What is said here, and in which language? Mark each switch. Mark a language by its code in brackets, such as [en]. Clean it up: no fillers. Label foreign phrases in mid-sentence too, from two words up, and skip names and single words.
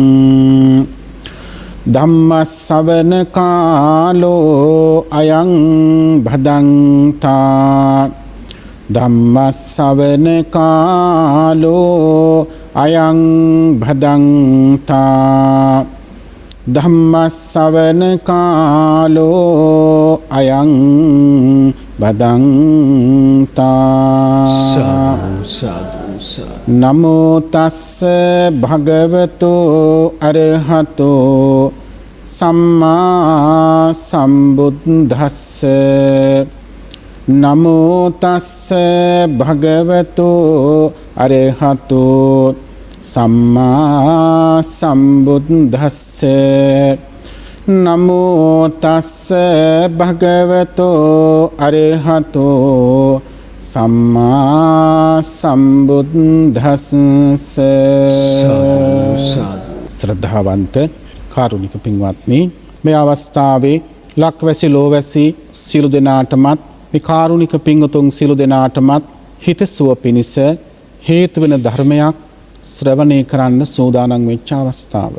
[pi] ධම්මස්සවන කාලෝ අයං භදංතා ධම්මස්සවන කාලෝ අයං භදංතා ධම්මස්සවන කාලෝ අයං බදන්තා සාදු සාදු සාදු නමෝ තස්ස භගවතු අරහතෝ සම්මා සම්බුද්දස්ස නමෝ තස්ස භගවතු අරහතෝ සම්මා සම්බුද්දස්ස නමෝ තස්ස භගවතෝ අරහතෝ සම්මා සම්බුද්දස්ස [si] ශ්‍රද්ධාවන්ත කාරුණික පින්වත්නි මේ අවස්ථාවේ ලක්වැසි ලෝවැසි සියලු දෙනාටමත් මේ කාරුණික පින්වතුන් සියලු දෙනාටමත් හිතසුව පිණිස හේතු වෙන ධර්මයක් ශ්‍රවණය කරන්න සූදානම් වෙච්ච අවස්ථාව.